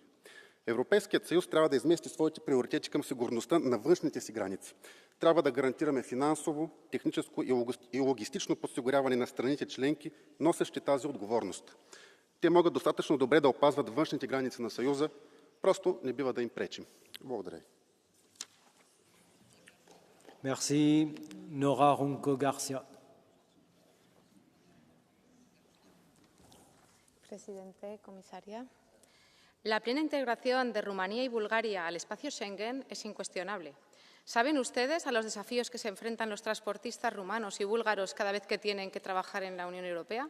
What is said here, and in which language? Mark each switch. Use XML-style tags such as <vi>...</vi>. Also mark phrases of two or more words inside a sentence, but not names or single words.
<bg>Европейският съюз трябва да измести своите приоритети към сигурността на външните си граници. Трябва да гарантираме финансово, техническо и логистично подсигуряване на страните членки, носещи тази отговорност. Те могат достатъчно добре да опазват външните граници на Съюза, просто не бива да им пречим. Благодаря.</bg> <fr>Merci.</fr> <es>Nora Ronco Garcia. Presidente, comisaria. La plena integración de Rumanía y Bulgaria al espacio Schengen es incuestionable. ¿Saben ustedes a los desafíos que se enfrentan los transportistas rumanos y búlgaros cada vez que tienen que trabajar en la Unión Europea?</es>